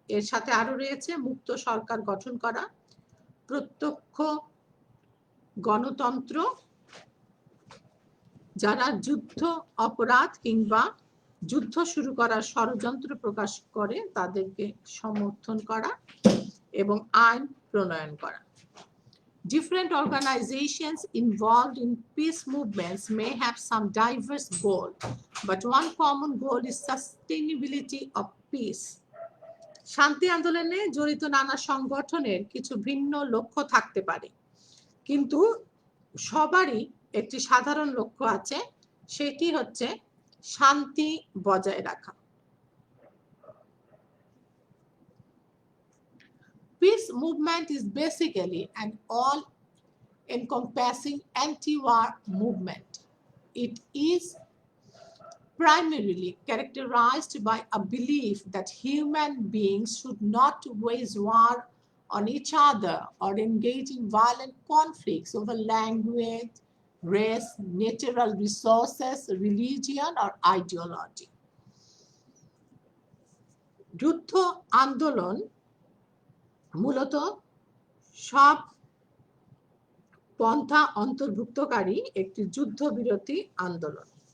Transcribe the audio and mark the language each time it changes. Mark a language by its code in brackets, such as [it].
[bn] এর সাথে আরো রয়েছে মুক্ত সরকার গঠন করা, প্রত্যক্ষ গণতন্ত্র, যারা যুদ্ধ অপরাধ কিংবা যুদ্ধ শুরু করার ষড়যন্ত্র প্রকাশ করে তাদেরকে সমর্থন করা এবং আইন প্রণয়ন করা। [en] Different organizations involved in peace movements may have some diverse goal, but one common goal is sustainability of peace. [bn] শান্তি আন্দোলনে জড়িত নানা সংগঠনের কিছু ভিন্ন লক্ষ্য থাকতে পারে, কিন্তু সবারই একটি সাধারণ লক্ষ্য আছে, সেটি হচ্ছে শান্তি বজায় রাখা। [en] Peace movement is basically an all-encompassing anti-war movement. It is primarily characterized by a belief that human beings should not wage war on each other or engage in violent conflicts over language, race, natural resources, religion, or ideology. [bn] যুদ্ধ আন্দোলন মূলত সব পন্থা অন্তর্ভুক্তকারী একটি যুদ্ধবিরতি আন্দোলন।